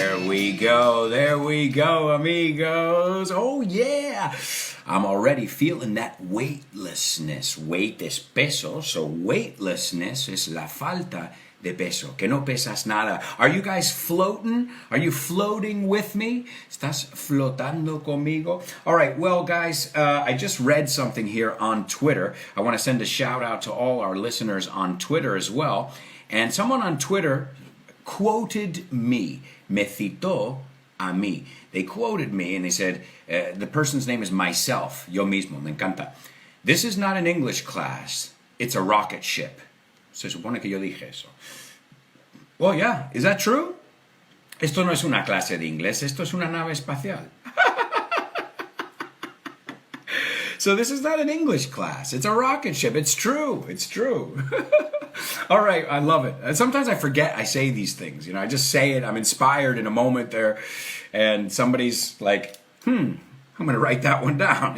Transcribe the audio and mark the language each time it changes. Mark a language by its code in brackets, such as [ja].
[en] There we go, amigos. Oh, yeah. I'm already feeling that weightlessness. [es] Weight es peso, so weightlessness es la falta de peso, que no pesas nada. [en] Are you guys floating? Are you floating with me? [es] ¿Estás flotando conmigo? [en] All right, well, guys, I just read something here on Twitter. I want to send a shout out to all our listeners on Twitter as well. And someone on Twitter quoted me. [es] Me citó a mí. [en] They quoted me and they said, the person's name is myself. [es] Yo mismo, me encanta. [en] This is not an English class. It's a rocket ship. [es] Se supone que yo dije eso. [en] Well, yeah, is that true? [es] Esto no es una clase de inglés, esto es una nave espacial. [en] So this is not an English class, it's a rocket ship. It's true, it's true. All right, I love it. And sometimes I forget I say these things. You know, I just say it, I'm inspired in a moment there, and somebody's like, I'm going to write that one down.